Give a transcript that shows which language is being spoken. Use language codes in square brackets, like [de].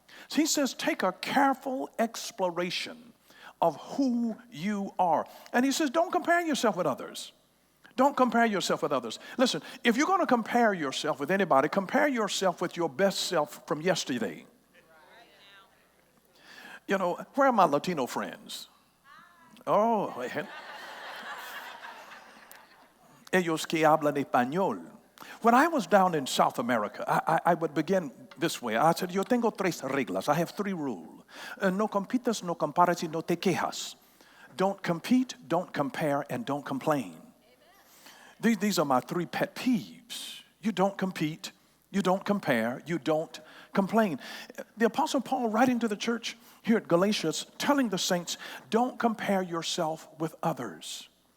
[en] So he says, take a careful exploration of who you are. And he says, don't compare yourself with others. Don't compare yourself with others. Listen, if you're going to compare yourself with anybody, compare yourself with your best self from yesterday. You know, where are my Latino friends? [es] Oh, ellos que hablan español. [en] When I was down in South America, I would begin this way. I said, [es] yo tengo tres reglas. [en] I have 3 rules. [es] No compitas, no compares, y no te quejas. [en] Don't compete, don't compare, and don't complain. These are my 3 pet peeves. You don't compete, you don't compare, you don't complain. The Apostle Paul writing to the church here at Galatia, telling the saints, don't compare yourself with others.